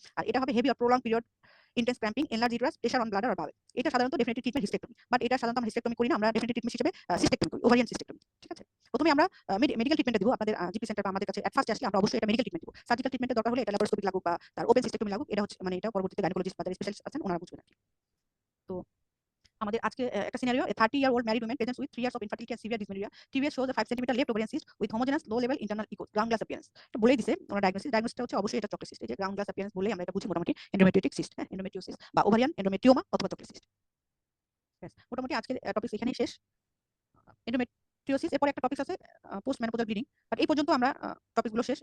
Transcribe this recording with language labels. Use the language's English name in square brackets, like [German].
[Bangla] আর এটা হবে [English] Heavy or prolong period intense cramping, enlarge uterus, pressure on bladder or bowel. [Bangla] এটা সাধারণত ডেফিনিটলি ট্রিটমেন্ট হিস্টেক্টমি, বাট এটা সাধারণত আমরা হিস্টেক্টমি করি না, আমরা ডেফিনিটলি ট্রিটমেন্ট হিসেবে সিস্টেক্টমি করি, ওভারিয়ান সিস্টেক্টমি। ঠিক আছে, প্রথমে আমরা মেডিকেল ট্রিটমেন্ট দিব আপনাদের জিপি সেন্টার বা আমাদের কাছে এট ফার্স্ট আসলে আমরা অবশ্যই এটা মেডিকেল ট্রিটমেন্ট দিব। সার্জিক্যাল ট্রিটমেন্টের দরকার হলে এটা ল্যাপারোস্কোপিক লাগুক বা তার ওপেন সিস্টেক্টমি লাগুক, এটা হচ্ছে মানে এটা পরবর্তীতে গাইনোকোলজিস্ট বা স্পেশালিস্ট আছেন ওনারা বুঝবেন। তো আমাদের আজকে একটা scenario, [English] a 30-year-old married woman presents with 3 years of infertility and severe dysmenorrhea. TBS shows a 5 cm left ovarian cyst with homogeneous low level internal echo, ground glass appearance. [Bangla] এটা বলেই দিছে ওনার ডায়াগনোসিসটা হচ্ছে অবশ্যই এটা চকলেট সিস্ট। এই যে ground glass appearance বলে আমরা এটা বুঝি মোটামুটি এন্ডোমেট্রিওটিক সিস্ট, হ্যাঁ, এন্ডোমেট্রিওসিস বা ওভারিয়ান এন্ডোমেট্রিওমা অথবা চকলেট সিস্ট। ব্যাস, মোটামুটি আজকের টপিক এখানেই শেষ। এন্ডোমেট্রিওসিস এরপরে একটা টপিক আছে পোস্ট মেনোপজাল ব্লিডিং, বাট এই পর্যন্ত আমরা টপিকগুলো শেষ।